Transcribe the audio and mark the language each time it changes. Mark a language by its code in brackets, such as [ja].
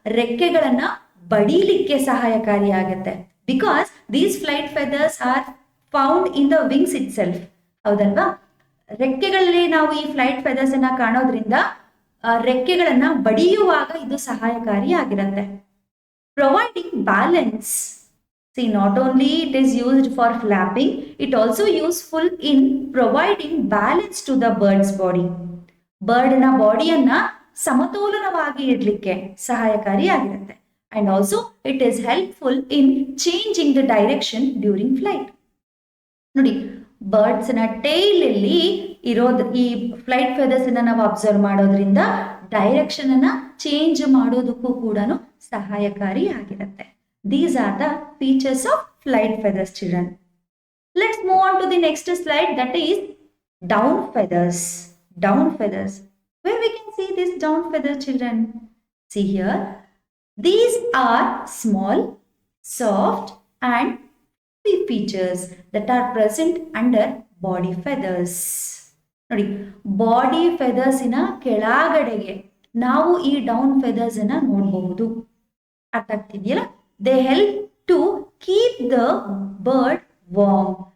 [kn] ರೆಕ್ಕೆಗಳನ್ನ ಬಡಿಲಿಕ್ಕೆ ಸಹಾಯಕಾರಿಯಾಗುತ್ತೆ. [en] because these flight feathers are found in the wings itself, [kn] ಹೌದಲ್ವಾ? ರೆಕ್ಕೆಗಳಲ್ಲಿ ನಾವು ಈ flight feathers ಅನ್ನ ಕಾಣೋದ್ರಿಂದ ರೆಕ್ಕೆಗಳನ್ನ ಬಡಿಯುವಾಗ ಇದು ಸಹಾಯಕಾರಿ ಆಗಿರುತ್ತೆ. [en] Providing balance. See, not only it is used for flapping, it also useful in providing balance to the bird's body. [kn] ಬರ್ಡ್ನ ಬಾಡಿಯನ್ನ ಸಮತೋಲನವಾಗಿ ಇಡ್ಲಿಕ್ಕೆ ಸಹಾಯಕಾರಿ ಆಗಿರುತ್ತೆ. [en] And also it is helpful in changing the direction during flight. [kn] ನೋಡಿ, ಬರ್ಡ್ಸ್ನ ಟೈಲಲ್ಲಿ ಇರೋದು ಈ flight ಫೆದರ್ಸ್ನ ನಾವು observe ಮಾಡೋದ್ರಿಂದ direction ಅನ್ನ change ಮಾಡೋದಕ್ಕೂ ಕೂಡ ಸಹಾಯಕಾರಿ ಆಗಿರುತ್ತೆ. [en] These are the features of flight feathers children. Let's move on to the next slide, that is down feathers. Down feathers. Where we can see this down feather children? See here. These are small, soft and fluffy features that are present under body feathers. [kn] ನೋಡಿ, body ಫೆದರ್ಸಿನ ಕೆಳಗಡೆಗೆ ನಾವು ಈ down feathers ಅನ್ನ ನೋಡಬಹುದು. ಅರ್ಥ ಆಗ್ತಿದೆಯಲ್ಲ? [en] They help to keep the bird warm.